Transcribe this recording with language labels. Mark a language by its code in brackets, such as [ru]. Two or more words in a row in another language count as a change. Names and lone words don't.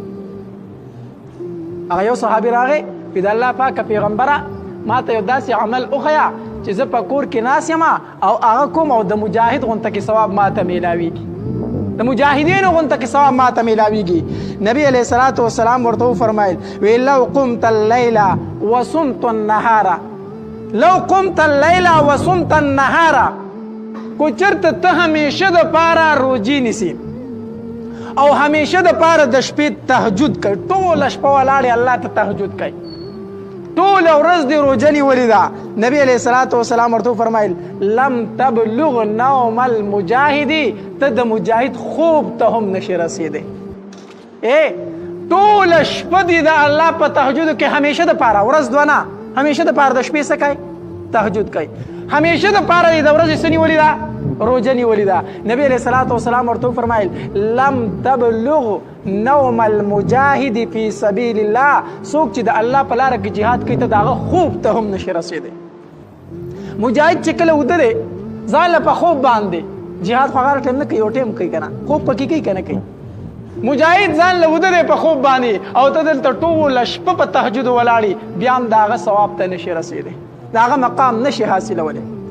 [ps] هغه یو صحابي راغی وی د الله پاکه پیغمبره ما ته یو داسې عمل وښیه چې زه په کور کې ناست یم او هغه کوم او د مجاهد غونته کې ثواب ما ته میلاویږي د مجاهدینو غونته کې ثواب ما ته میلاویږي نبی [ar] علیہ الصلوۃ والسلام [ps] ورته وفرمایل وی [ar] لو قمت الليل وصمت النهار لو قمت الليل وصمت النهار [ps] کو چرته ته همیشه د پاره روزي نیسي او همیشه د پاره د شپې تهجد کوي ټوله شپه ولاړې الله ته تهجد کوي ټوله ورځ دې روژه نیولې ده نبی [ar] علیہ الصلوۃ والسلام [ps] ورته وفرمایل [ar] لم تبلغ نوم المجاهد [ps] ته د مجاهد خوب ته هم نشي رسېدی ټوله شپه دې د الله په تهجدو کې همیشه د پاره ورځ دوه نه همیشه د پاره د شپې څه کوي تهجد کوي همیشه د پاره د ورځې څه نیولې ده روژه نیولې ده نبی [ar] علیہ الصلوۃ والسلام [ps] ورته وفرمایل [ar] لم تبلغ نوم المجاهد فی سبیل الله [ps] څوک چې د الله په لاره کې جهاد کوي ته د هغه خوب ته هم نشي رسېدی مجاهد چې کله وده دی ځان له په خوب باندې جهاد خو هغه ټایم نه کوي یو ټایم کوي که نه خوب پکې کوي که نه کوي مجاهد ځان له وده دی په خوب باندې او ته دلته ټوله شپه په تهجد ولاړې بیا هم د هغه ثواب ته نشي رسېدی د هغه مقام نشي حاصلولی